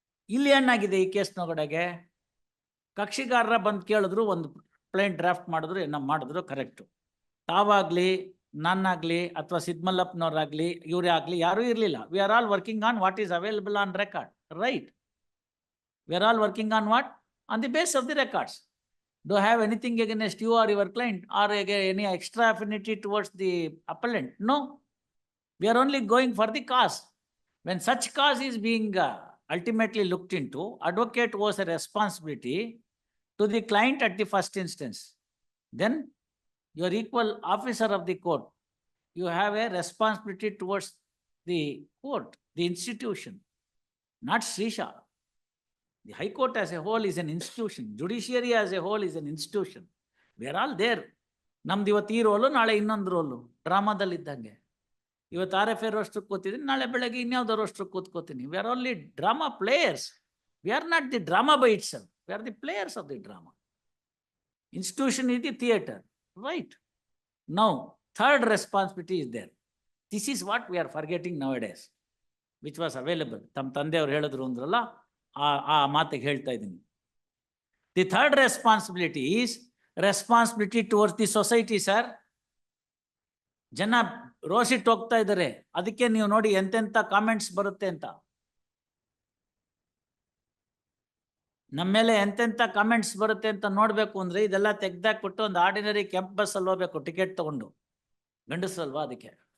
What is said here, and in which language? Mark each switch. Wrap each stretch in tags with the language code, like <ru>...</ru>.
<kn>ಇಲ್ಲಿ ಏನಾಗಿದೆ ಈ ಕೇಸ್ನೊಳಗಡೆಗೆ, ಕಕ್ಷಿಗಾರರ ಬಂದು ಕೇಳಿದ್ರು, ಒಂದು ಪ್ಲೇನ್ ಡ್ರಾಫ್ಟ್ ಮಾಡಿದ್ರು, ಏನೋ ಮಾಡಿದ್ರು ಕರೆಕ್ಟು. ತಾವಾಗಲಿ, ನಾನಾಗಲಿ, ಅಥವಾ ಸಿದ್ಮಲ್ಲಪ್ಪನವರಾಗಲಿ, ಇವರೇ ಆಗಲಿ, ಯಾರೂ ಇರಲಿಲ್ಲ.</kn> <en>We are all working on what is available on record, right? We are all working on what? On the base of the records. Do I have anything against you or your client, or any extra affinity towards the appellant? No. We are only going for the cause. When such cause is being ultimately looked into, advocate owes a responsibility to the client at the first instance. Then you are equal officer of the court. You have a responsibility towards the court, the institution, not Srisha. The High Court as a whole is an institution. Judiciary as a whole is an institution. We are all there.</en> <kn>ನಮ್ದು ಇವತ್ತು ಈ roll, ನಾಳೆ ಇನ್ನೊಂದು roll, ಡ್ರಾಮಾದಲ್ಲಿ ಇದ್ದಂಗೆ. ಇವತ್ತು RFA ರೋಸ್ಟ್ರಿಗೆ ಕೂತಿದ್ದೀನಿ, ನಾಳೆ ಬೆಳಗ್ಗೆ ಇನ್ಯಾವುದೋ ರೋಸ್ಟ್ರಿಗೆ ಕೂತ್ಕೋತೀನಿ.</kn> <en>We are only drama players. We are not the drama by itself. We are the players of the drama. Institution is the theater, right? Now, third responsibility is there. This is what we are forgetting nowadays, which was available.</en> <kn>ತಮ್ಮ ತಂದೆಯವರು ಹೇಳಿದ್ರು ಅಂದ್ರಲ್ಲ, ಆ ಮಾತಿಗೆ ಹೇಳ್ತಾ ಇದ್ದೀನಿ.</kn> <en>The third responsibility is responsibility towards the society, sir.</en> <kn>ಜನ ರೋಸಿಟ್ಟು ಹೋಗ್ತಾ ಇದ್ದಾರೆ, ಅದಕ್ಕೆ ನೀವು ನೋಡಿ ಎಂತೆಂತ ಕಾಮೆಂಟ್ಸ್ ಬರುತ್ತೆ ಅಂತ. ನಮ್ಮ ಮೇಲೆ ಎಂತೆಂತ ಕಾಮೆಂಟ್ಸ್ ಬರುತ್ತೆ ಅಂತ ನೋಡ್ಬೇಕು ಅಂದ್ರೆ ಇದೆಲ್ಲ ತೆಗ್ದಾಕ್ಬಿಟ್ಟು ಒಂದು ಆರ್ಡಿನರಿ ಕೆಂಪ್ ಬಸ್ ಅಲ್ಲಿ ಹೋಗ್ಬೇಕು ಟಿಕೆಟ್ ತಗೊಂಡು. ಗಂಡಸಲ್ವಾ ಅದಕ್ಕೆ.</kn>